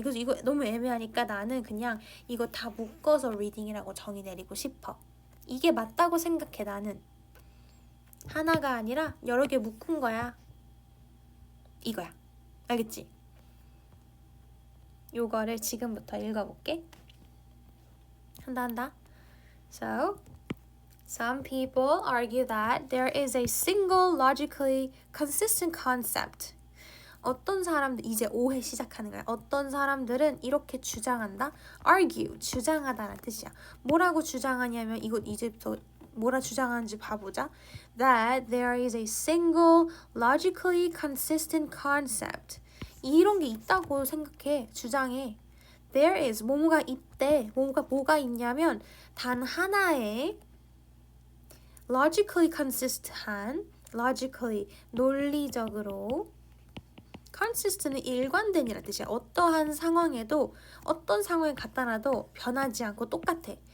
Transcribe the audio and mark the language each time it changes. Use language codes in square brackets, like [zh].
[ko] 그래서 이거 너무 애매하니까 나는 그냥 이거 다 묶어서 리딩이라고 정의 내리고 싶어. 이게 맞다고 생각해. 나는 하나가 아니라 여러 개 묶은 거야. 이거야. 알겠지? 요거를 지금부터 읽어볼게. 한다. [en] So, some people argue that there is a single logically consistent concept. [ko] 어떤 사람들, 이제 오해 시작하는 거야. 어떤 사람들은 이렇게 주장한다. argue, 주장하다라는 뜻이야. 뭐라고 주장하냐면 이거 이제부터 뭐라 주장하는지 봐보자. [en] That there is a single logically consistent concept. [ko] 이런 게 있다고 생각해. 주장해. [en] There is [ko] 뭐가 있대. 뭐가 있냐면 단 하나의 [en] logically consist한, [ko] logically 논리적으로, consistent은 일관된이라는 뜻이야. 어떠한 상황에도 어떤 상황에 갖다 놔도 변하지 않고 똑같아.